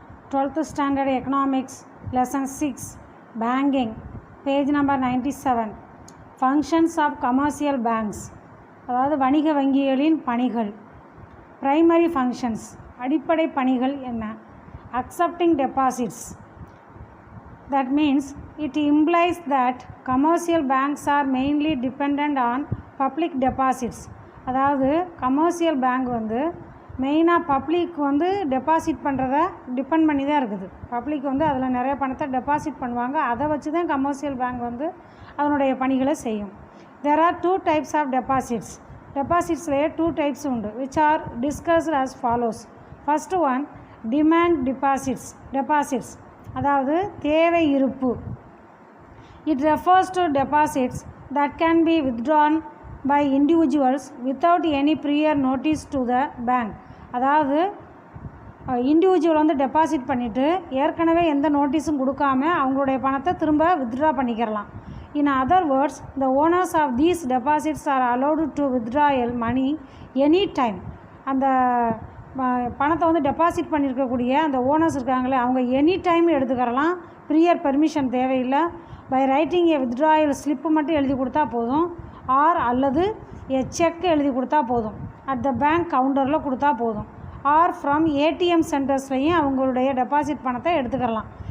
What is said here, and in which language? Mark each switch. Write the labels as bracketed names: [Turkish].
[English] 12th standard economics lesson 6 banking page number 97 functions of commercial banks [Tamil] அதாவது வணிக வங்கிகளின் பணிகள். [English] primary functions [Tamil] அடிப்படை பணிகள் என்ன? [English] accepting deposits, that means it implies that commercial banks are mainly dependent on public deposits. [Tamil] அதாவது commercial bank வந்து மெயினாக பப்ளிக் வந்து டெபாசிட் பண்ணுறத டிபெண்ட் பண்ணி தான் இருக்குது. பப்ளிக் வந்து அதில் நிறைய பணத்தை டெபாசிட் பண்ணுவாங்க, அதை வச்சு தான் கமர்ஷியல் பேங்க் வந்து அதனுடைய பணிகளை செய்யும். [English] There are two types of deposits. [Tamil] டெபாசிட்ஸ்லேயே 2 types உண்டு, [English] which are discussed as follows. First one, demand deposits [Tamil] அதாவது தேவை இருப்பு. [English] It refers to deposits that can be withdrawn by individuals without any prior notice to the bank. [Tamil] அதாவது individual வந்து deposit பண்ணிவிட்டு ஏற்கனவே எந்த நோட்டீஸும் கொடுக்காம அவங்களுடைய பணத்தை திரும்ப withdraw பண்ணிக்கிறலாம். [English] In other words, the owners of these deposits are allowed to withdraw money any time. [Tamil] அந்த பணத்தை வந்து டெபாசிட் பண்ணியிருக்கக்கூடிய அந்த ஓனர்ஸ் இருக்காங்களே அவங்க எனி டைம் எடுத்துக்கிறலாம், ப்ரியர் பெர்மிஷன் தேவையில்லை. [English] by writing a withdrawal [Tamil] slip மட்டும் எழுதி கொடுத்தா போதும், ஆர் அல்லது செக் எழுதி கொடுத்தா போதும், [English] at the [Tamil] பேங்க் கவுண்டரில் கொடுத்தா போதும், [English] or from [Tamil] ஏடிஎம் சென்டர்ஸ்லையும் அவங்களுடைய டெபாசிட் பணத்தை எடுத்துக்கலாம்.